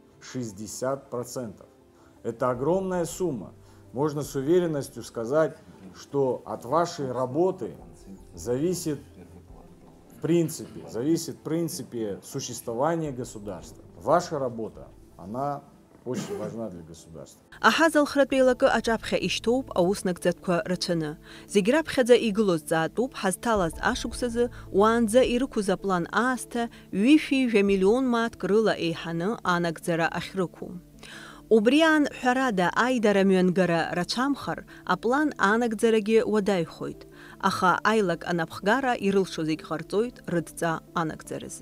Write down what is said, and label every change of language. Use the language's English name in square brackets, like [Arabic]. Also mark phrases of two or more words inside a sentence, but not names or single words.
[Russian] 60%. Это огромная сумма. Можно с уверенностью сказать, что от вашей работы зависит в принципе существование государства. Ваша работа, она очень важна для государства. [Abkhazian] Аҳазалхратә еилагы аҿаԥхьа ишьҭоуп ауснагӡатәқәа рацәаны. Зегь раԥхьаӡа игылоз ӡаатәуп ҳазҭалаз ашықәсазы уаанӡа ирықәыз аплан аасҭа 2.7 миллион мааҭк рыла еиҳаны анагӡара ахьрықәу. Убри аан ҳәарада аидара мҩангара рацәамхар, аплан анагӡарагьы уадаҩхоит, аха аилак анапхгара ирылшо зегь ҟарҵоит рыдҵа анагӡаразы.